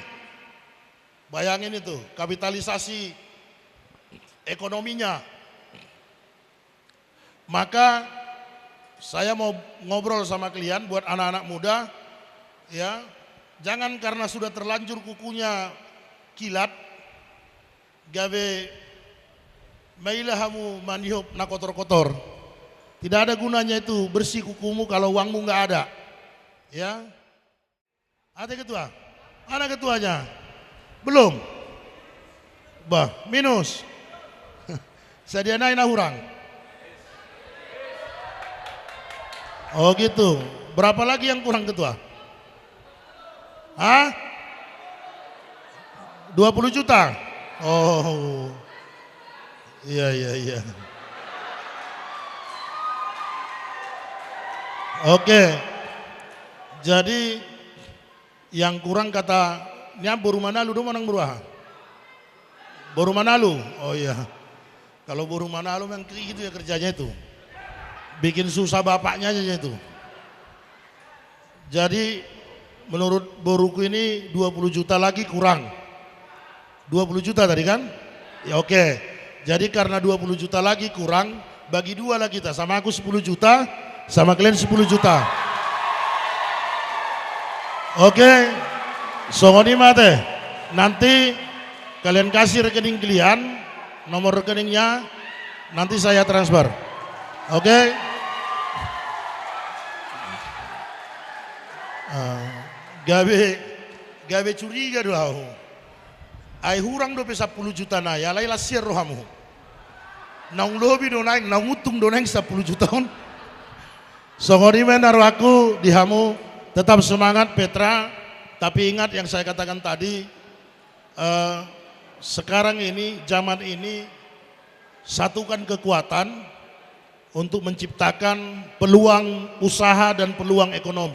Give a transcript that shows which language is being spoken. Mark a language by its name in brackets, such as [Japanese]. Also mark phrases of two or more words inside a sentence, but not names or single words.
[Indonesian] Bayangin itu kapitalisasi ekonominya. Maka saya mau ngobrol sama kalian buat anak-anak muda, ya, jangan karena sudah terlanjur kukunya kilat, [Batak Toba] gawe mailahamu manihup na kotor-kotor. [Indonesian] Tidak ada gunanya itu bersih kukumu kalau uangmu nggak ada, ya. Ada ketua? Mana ketuanya? Belum? Bah, minus. [Batak Toba] Sadianain hurang. [Indonesian] Oh gitu. Berapa lagi yang kurang ketua? Hah? 20 juta? Oh. Iya. Oke. Jadi yang kurang katanya Boru Manalu dong menang beruah. Boru Manalu. Oh iya. Kalau Boru Manalu memang gitu ya kerjanya itu. Bikin susah bapaknya aja itu. Jadi menurut boruku ini 20 juta lagi kurang. 20 juta tadi kan? Ya oke. Jadi karena 20 juta lagi kurang, bagi 2 lah kita. Sama aku 10 juta, sama kalian 10 juta. Oke. [Batak Toba] Songoni mate. [Indonesian] Nanti kalian kasih rekening kalian, nomor rekeningnya nanti saya transfer. Oke. Gawe curiga doang. [Batak Toba] Ai hurang do 10 juta na ya lai lasir rohamu. Naung lobi do naing, naung utung do naing 10 juta on. Songoni men naruh aku dihamu [Indonesian] Tetap semangat Petra, tapi ingat yang saya katakan tadi, sekarang ini, zaman ini, satukan kekuatan untuk menciptakan peluang usaha dan peluang ekonomi.